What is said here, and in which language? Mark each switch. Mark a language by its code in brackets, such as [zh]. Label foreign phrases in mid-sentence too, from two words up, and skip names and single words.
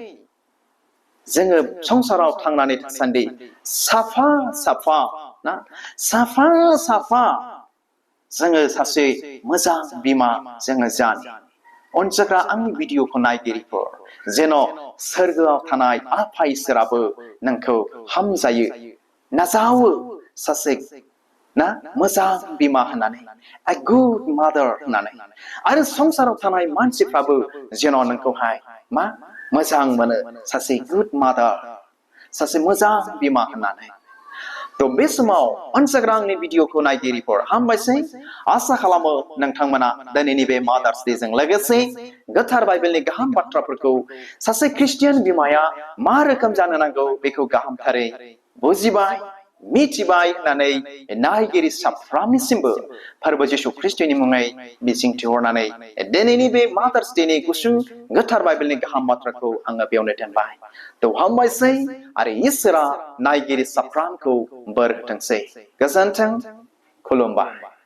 [brx] जोङो संसाराव थांनानै थासान्दि साफा साफा ना साफा साफा जोङो सासे मोजां बिमा जोङो जानो अनजाग्रा आंनि भिडिअखौ नायगिरिफोर जेन' सोरगोआव थानाय आफा इसोराबो नोंखौ हामजायो नाजावो सासे ना मोजां बिमा होननानै [en] a good mother [brx] होननानै आरो संसाराव थानाय मानसिफ्राबो जेन' नोंखौहाय मा मोजां मोनो सासे [en] good mother [brx] सासे मोजां बिमा होननानै थ' बे समाव अनसायग्रा आंनि भिडिअखौ नायगिरिफोर हामबायसै आसा खालामो नोंथांमोना दिनैनि बे मादार्स डेजों लोगोसे गोथार बाइबेलनि गाहाम बाथ्राफोरखौ सासे ख्रिस्टियान बिमाया मा रोखोम जानो नांगौ बेखौ गाहामथारै बुजिबाय मिथिबाय होननानै नायगिरि साफ्रोमनिसिमबो फोरबो जिशु ख्रिस्टनि मुङै मिजिंथिहरनानै दिनैनि बे मादार्स डेनि गुसुं गोथार बाइबेलनि गाहाम बाथ्राखौ आङो बेयावनो दोनबाय थ' हामबायसै आरो इसोरा नायगिरि साफ्रोमखौ बोर होथोंसै गोजोन्थों खुलुमबाय